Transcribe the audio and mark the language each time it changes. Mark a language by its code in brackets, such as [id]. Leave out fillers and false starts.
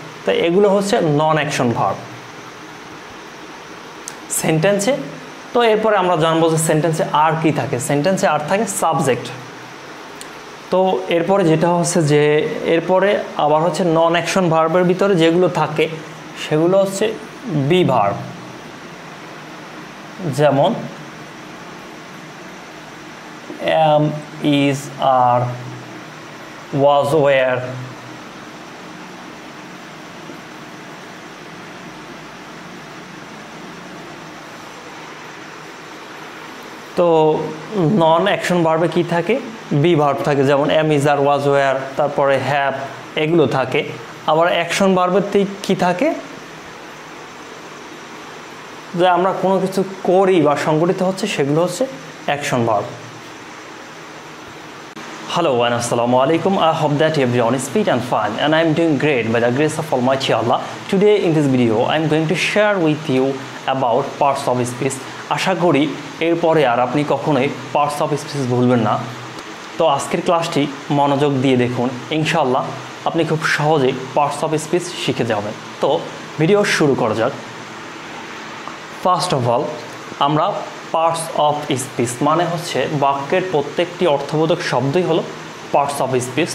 [bn] তো এগুলো হচ্ছে নন অ্যাকশন ভার্ব সেন্টেন্সে। তো এরপরে আমরা জানবো যে সেন্টেন্সে আর কি থাকে। সেন্টেন্সে আর থাকে সাবজেক্ট। তো এরপরে যেটা হচ্ছে যে, এরপরে আবার হচ্ছে নন অ্যাকশন ভার্বের ভিতরে যেগুলো থাকে, সেগুলো হচ্ছে বি ভার্ব। যেমন am, is, are, was, were। তো নন অ্যাকশন ভার্বে কি থাকে? বি ভার্ব থাকে, যেমন am, is, are, was, were, তারপরে হ্যাভ, এগুলো থাকে। আবার অ্যাকশন ভার্বের কি থাকে? যে আমরা কোনো কিছু করি বা সংগঠিত হচ্ছে, সেগুলো হচ্ছে action verb. [en] Hello and Assalamu alaikum. I hope that everyone is fit and fine, and I am doing great by the grace of Almighty Allah. Today in this video I am going to share with you about parts of speech. [bn] আশা করি এরপরে আর আপনি কখনোই parts of speech ভুলবেন না। তো আজকের ক্লাসটি মনোযোগ দিয়ে দেখুন, ইনশাআল্লাহ আপনি খুব সহজেই পার্টস অফ স্পিচ শিখে যাবেন। তো ভিডিও শুরু করা যাক। ফার্স্ট অফ অল আমরা পার্টস অফ স্পিচ মানে হচ্ছে বাক্যের প্রত্যেকটি অর্থবোধক শব্দই হলো পার্টস অফ স্পিচ।